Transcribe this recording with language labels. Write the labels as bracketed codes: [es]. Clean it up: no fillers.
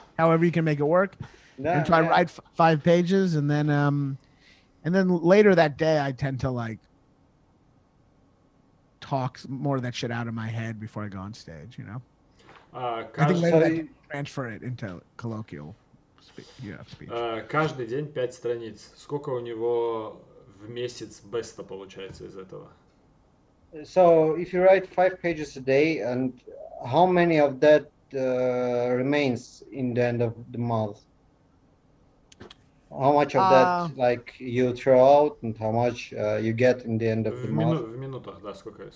[en] However you can make it work. And so I write 5 pages, and then later that day I tend to talk more of that shit out of my head before I go on stage. I think later I transfer it into colloquial speech. [ru] Каждый день 5 страниц. Сколько у него в месяц беста получается из этого? [en] So if you write 5 pages a day, and how many of that remains in the end of the month? How much of that like you throw out, and how much you get in the end of the month? [ru] В минутах, да, сколько